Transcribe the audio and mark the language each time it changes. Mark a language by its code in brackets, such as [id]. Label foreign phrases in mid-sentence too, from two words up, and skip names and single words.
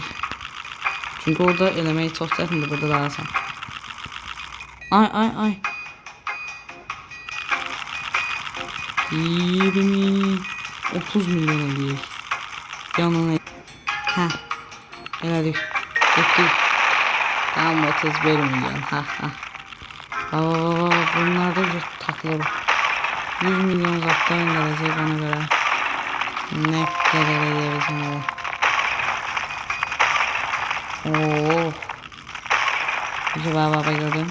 [az] Çünkü orada eləmək çox çətindir, burada daha asan. Ay. 20 30 milyon eləyək. Yanına. Hə. Elədik. Getdik. Tamam 31 milyon. Ha. [tr] Bunlar da takılır. 100 milyon zaptayın gelecek ona göre. Ne kadar edebilirsin öyle. Oo. Acaba gördüm.